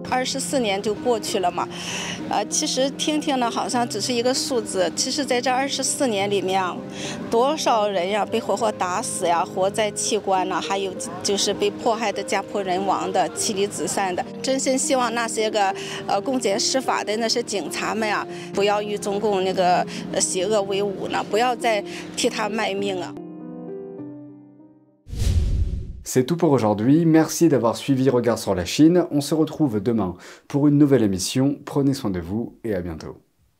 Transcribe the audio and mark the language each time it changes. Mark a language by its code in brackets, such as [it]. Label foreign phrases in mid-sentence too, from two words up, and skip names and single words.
[zh] 24 年就过去了嘛，其实听呢好像只是一个数字，其实在这24年里面，多少人呀被活活打死呀，活在器官呢，还有就是被迫害的家破人亡的、妻离子散的。真心希望那些公检施法的那些警察们呀，不要与中共邪恶为伍呢，不要再替他卖命啊。 [fr] C'est tout pour aujourd'hui, merci d'avoir suivi Regard sur la Chine, on se retrouve demain pour une nouvelle émission, prenez soin de vous et à bientôt.